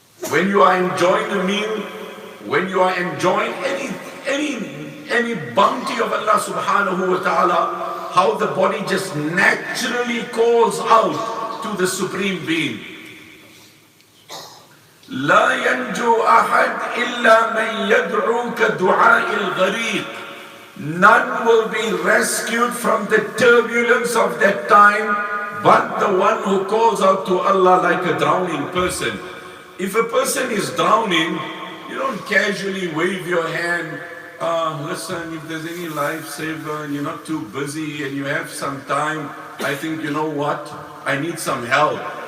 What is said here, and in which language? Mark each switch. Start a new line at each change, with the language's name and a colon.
English: when you are enjoying a meal, when you are enjoying any bounty of Allah subhanahu wa ta'ala, how the body just naturally calls out to the Supreme Being.
Arabic: لا ينجو أحد إلا من يدعو كدعاء الغريق.
English: None will be rescued from the turbulence of that time but the one who calls out to Allah like a drowning person. If a person is drowning, you don't casually wave your hand, listen, if there's any lifesaver and you're not too busy and you have some time, I think, you know what, I need some help.